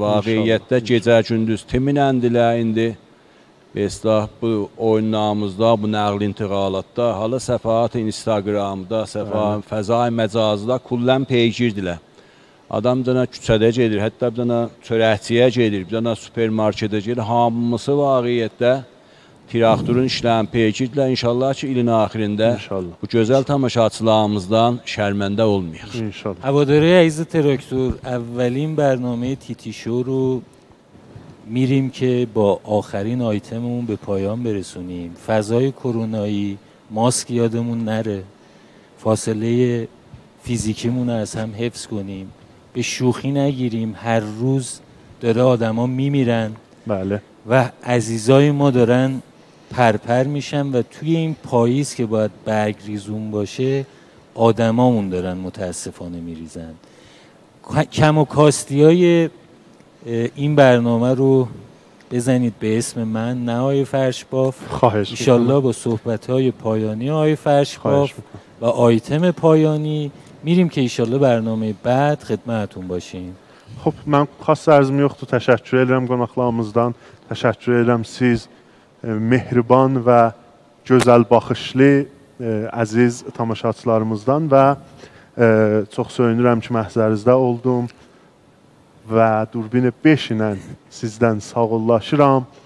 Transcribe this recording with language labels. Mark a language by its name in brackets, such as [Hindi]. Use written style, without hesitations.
[Azerbaijani] Vaqiyyətdə gecə-gündüz timinəndilər indi. Bu oyunlarımızda, bu nəql intiqalatda, hala səfahat Instagramda, səfahat fəzai məcazda kullən peygirdilər. Adam bir dənə küçədə gedir, hətta bir dənə çörəkçiyə gedir, bir dənə supermarketə gedir. Hamısı vaqiyyətdə traktorun işlərini peygirdilər. İnşallah ki, ilin axirində bu gözəl tamaşaçılarımızdan şərməndə olmayaq. İnşallah. [Persian] هواداری عزیز تراکتور، اولین برنامه تیتی شو رو میریم که با آخرین آیتممون به پایان برسونیم. فضای کرونایی، ماسک یادمون نره، فاصله فیزیکیمون رو از هم حفظ کنیم، به شوخی نگیریم. هر روز داره آدما میمیرن بله و عزیزای ما دارن پرپر میشن و توی این پاییز که باید برگ ریزون باشه آدمامون دارن متاسفانه میریزن. کم و کاستی های این برنامه رو بزنید به اسم من، نه آقای فرشباف. خواهش انشالله با صحبت‌های پایانی آقای فرشباف و آیتم پایانی میریم که انشالله برنامه بعد خدمتتون باشیم. [Azerbaijani] خب mən xas ərzim yoxdur, təşəkkür edirəm qonaqlarımızdan, təşəkkür edirəm siz mehriban və gözəl baxışlı əziz tamaşaçılarımızdan və çox söyünürəm ki, məhzərinizdə oldum və Durbini 5 ilə sizdən sağollaşıram.